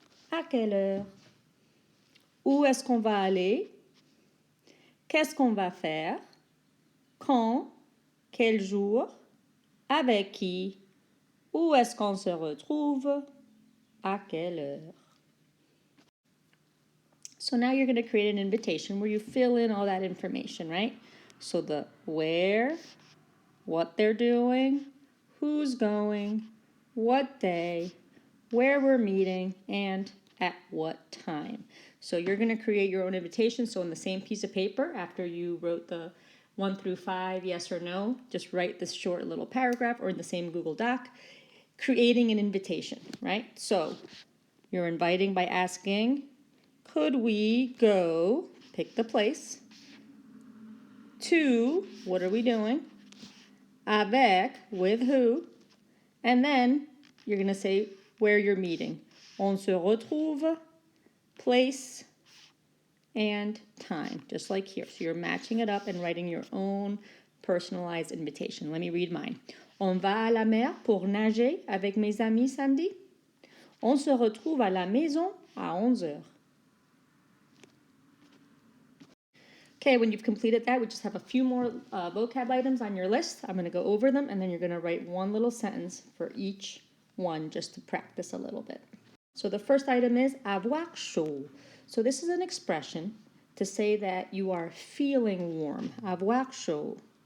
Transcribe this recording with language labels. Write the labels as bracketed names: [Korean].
[French] À quelle heure? Où est-ce qu'on va aller? Qu'est-ce qu'on va faire? Quand? Quel jour? Avec qui? Où est-ce qu'on se retrouve? À quelle heure? [English] So now you're going to create an invitation where you fill in all that information, right? So the where, what they're doing, who's going, what day, where we're meeting, and at what time. So you're going to create your own invitation. So on the same piece of paper, after you wrote the 1 through 5, yes or no, just write this short little paragraph, or in the same Google Doc, creating an invitation, right? So you're inviting by asking, could we go, pick the place, to, what are we doing, avec, with who, and then you're going to say where you're meeting. [French] On se retrouve, [English] place, and time, just like here. So you're matching it up and writing your own personalized invitation. Let me read mine. [French] On va à la mer pour nager avec mes amis samedi. On se retrouve à la maison à 11h. [English] Okay, when you've completed that, we just have a few more vocab items on your list. I'm going to go over them, and then you're going to write one little sentence for each one just to practice a little bit. So the first item is [French] avoir chaud. [English] So this is an expression to say that you are feeling warm. [French] Avoir chaud.